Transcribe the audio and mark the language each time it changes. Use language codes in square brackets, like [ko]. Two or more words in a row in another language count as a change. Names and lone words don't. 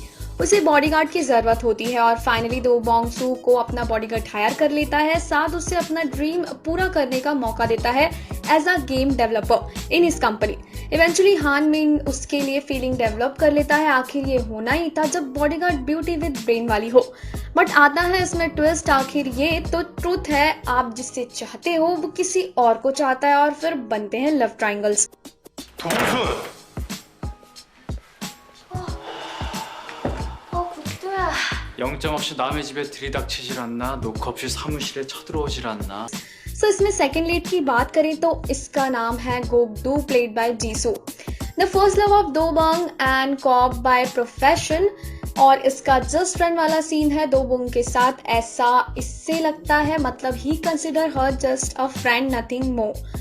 [hi] उसे बॉडीगार्ड की जरूरत होती है और फाइनली दो बॉन्ग सू को अपना [en] bodyguard hire [hi] कर लेता है, साथ उससे अपना ड्रीम पूरा करने का मौका देता है [en] as a game developer in his company. [hi] इवेंचुअली हान मिन उसके लिए [en] feeling develop [hi] कर लेता है। आखिर ये होना ही था जब बॉडीगार्ड [en] beauty with brain [hi] वाली हो। बट आता है इसमें ट्विस्ट, आखिर ये तो ट्रूथ है, आप जिससे चाहते हो वो किसी और को चाहता है और फिर बनते हैं [en] love triangles. [ko] 영점 없이 남의 집에 들이닥치질 않나? 노크 없이 사무실에 쳐들어오질 않나? [hi] इसमें [en] second lead [hi] की बात करें तो इसका नाम है गोकदू [en] played by [hi] जीसू। [en] the first love of दो बंग and cop by profession। [hi] और इसका [en] just friend [hi] वाला सीन है दो बंग के साथ, ऐसा इससे लगता है, मतलब ही [en] consider her just a friend, nothing more.